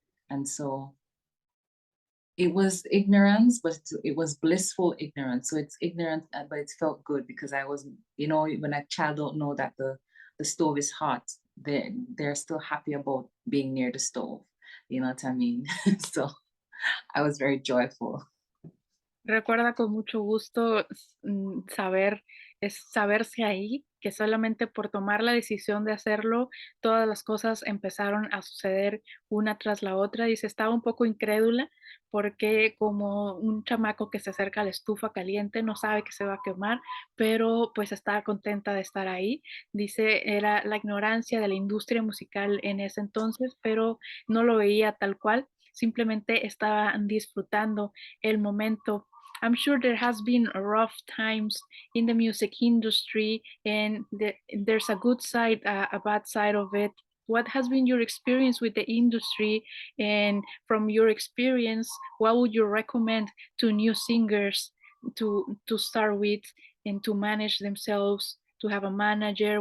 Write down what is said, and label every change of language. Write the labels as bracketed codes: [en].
[en] And so it was ignorance, but it was blissful ignorance. So it's ignorant, but it felt good because I wasn't, when a child don't know that the stove is hot, they're still happy about being near the stove. You know what I mean? So I was very joyful. [es] Recuerda con mucho gusto saberse ahí, que solamente por tomar la decisión de hacerlo, todas las cosas empezaron a suceder una tras la otra. Dice, estaba un poco incrédula porque como un chamaco que se acerca a la estufa caliente no sabe que se va a quemar, pero pues estaba contenta de estar ahí. Dice, era la ignorancia de la industria musical en ese entonces, pero no lo veía tal cual, simplemente estaba disfrutando el momento. [en] I'm sure there has been rough times in the music industry, and there's a good side, a bad side of it. What has been your experience with the industry? And from your experience, what would you recommend to new singers to start with and to manage themselves, to have a manager?